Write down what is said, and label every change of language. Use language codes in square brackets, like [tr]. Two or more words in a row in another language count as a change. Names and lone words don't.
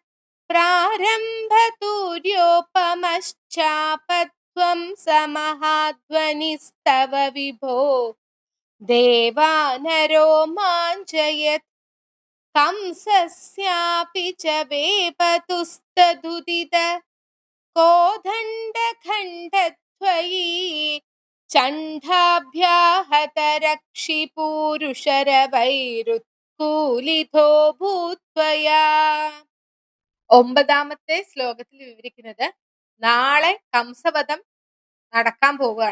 [sa] प्रारम्भतूर्योपमश्चापत्वं समहाध्वनिस्तव विभो देवानरो माञ्चयत् कंसस्यापि च वेपतुस्तदुदित कोदण्डखण्डत्वयि ചണ്ഡാഭ്യാഹതരക്ഷിപൂരുഷരവൈരുത്കൂലിതോ ഭൂത്വയാ. [ml] 9ാമത്തെ ശ്ലോകത്തിൽ വിവരിക്കുന്നത് നാളെ കംസവധം നടക്കാൻ പോവുകയാണ്.